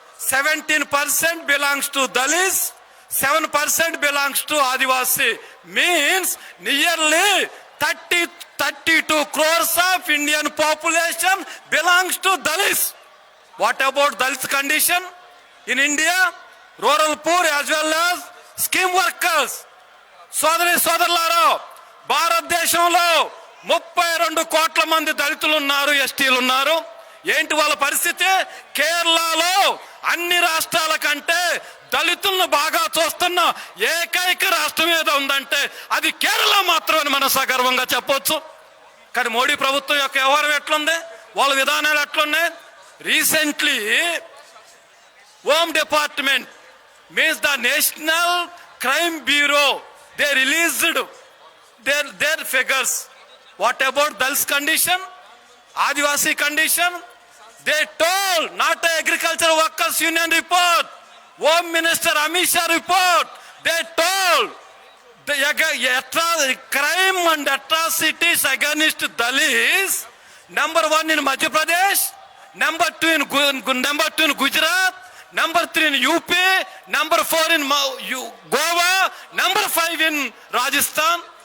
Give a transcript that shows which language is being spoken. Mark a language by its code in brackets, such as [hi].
[en] 17% belongs to Dalits, 7% belongs to Adivasi. Means nearly 32 crores of Indian population belongs to Dalits. What about Dalits condition in India? Rural poor as well as scheme workers. [te] సోదరులారా, భారతదేశంలో 32 కోట్ల మంది దళితులు ఉన్నారు, ఎస్టీలు ఉన్నారు. ఏంటి వాళ్ళ పరిస్థితి? కేరళలో అన్ని రాష్ట్రాల కంటే దళితులను బాగా చూస్తున్న ఏకైక రాష్ట్రం ఏదో ఉందంటే అది కేరళ మాత్రమే మనం సగర్వంగా చెప్పొచ్చు. కానీ మోడీ ప్రభుత్వం యొక్క వ్యవహారం ఎట్లుంది, వాళ్ళ విధానాలు ఎట్లున్నాయి? [en] Recently home department means the national crime bureau, they released their figures. What about Dalits condition, Adivasi condition? They told, not the Agricultural Workers Union report, Home Minister Amit Shah report, they told the crime and atrocities against Dalits, number 1 in Madhya Pradesh, number 2 in Gujarat, number 3 in UP, number 4 in Goa, number 5 in Rajasthan.